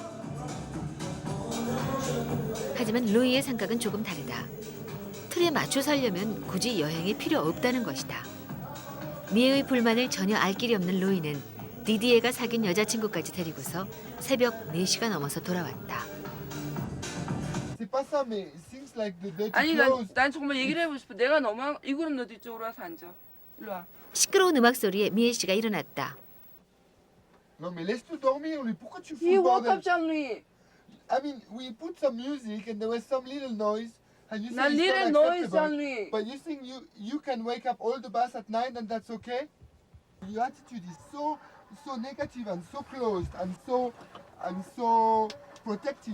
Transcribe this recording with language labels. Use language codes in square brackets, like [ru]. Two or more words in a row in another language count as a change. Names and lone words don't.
[ko] 하지만 루이의 생각은 조금 다르다. 틀에 맞춰 살려면 굳이 여행이 필요 없다는 것이다. 미애의 불만을 전혀 알 길이 없는 루이는 디디에가 사귄 여자친구까지 데리고서 새벽 4시가 넘어서 돌아왔다. [fr] C'est pas ça, mais [en] it seems like the dirty [ko] 아니 [en] clothes. [ko] 난 정말 얘기를 해보고 싶어. 내가 너무 이구름 너도 이쪽으로 와서 앉아. 일로 와. 시끄러운 음악 소리에 미애 씨가 일어났다. [fr] Non, mais laisse-nous dormir, lui. Pourquoi tu fous [en] He [fr] le [en] woke [fr] bordel? [en] up Jean-Louis. I mean, we put some music and there was some little noise, and you say [ko] 난 [en] it's little not noise acceptable. Jean-Louis. But you think you can wake up all the bus at night and that's okay? Your attitude is so negative and so closed and so protective.